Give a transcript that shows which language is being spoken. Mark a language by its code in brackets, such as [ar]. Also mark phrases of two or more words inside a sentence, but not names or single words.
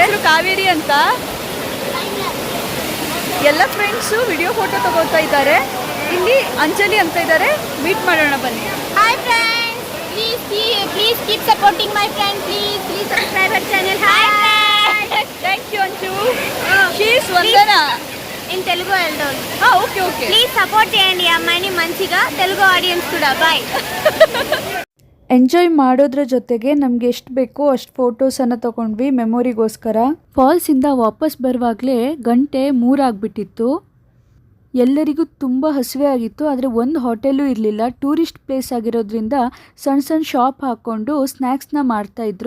[kn] ಕಾವೇರಿ ಅಂತ ಎಲ್ಲ ಫ್ರೆಂಡ್ಸು [en] video photo [kn] ತಗೋತಾ ಇದ್ದಾರೆ. ಇಲ್ಲಿ ಅಂಜಲಿ ಅಂತ ಇದ್ದಾರೆ. ಮೀಟ್ ಮಾಡೋಣ ಬನ್ನಿ. [en] Hi friends, please keep supporting my friend. Please subscribe our channel. Hi friends. Thank you Anchu. She is Vandana In Telugu eldon. Okay okay. please support [te] చేయండి ఈ అమ్మాయిని మంచిగా, తెలుగు ఆడియన్స్ కూడా. బాయ్. [kn] ಎಂಜಾಯ್ ಮಾಡೋದ್ರ ಜೊತೆಗೆ ನಮ್ಗೆ ಎಷ್ಟು ಬೇಕೋ ಅಷ್ಟು ಫೋಟೋಸನ್ನು ತಗೊಂಡ್ವಿ ಮೆಮೊರಿಗೋಸ್ಕರ. ಫಾಲ್ಸಿಂದ ವಾಪಸ್ ಬರುವಾಗಲೇ 3 ಆಗಿಬಿಟ್ಟಿತ್ತು. ಎಲ್ಲರಿಗೂ ತುಂಬ ಹಸಿವೆ ಆಗಿತ್ತು. ಆದರೆ ಒಂದು ಹೋಟೆಲು ಇರಲಿಲ್ಲ. [en] tourist place [kn] ಆಗಿರೋದ್ರಿಂದ ಸಣ್ಣ ಶಾಪ್ ಹಾಕ್ಕೊಂಡು ಸ್ನ್ಯಾಕ್ಸ್ನ ಮಾಡ್ತಾಯಿದ್ರು.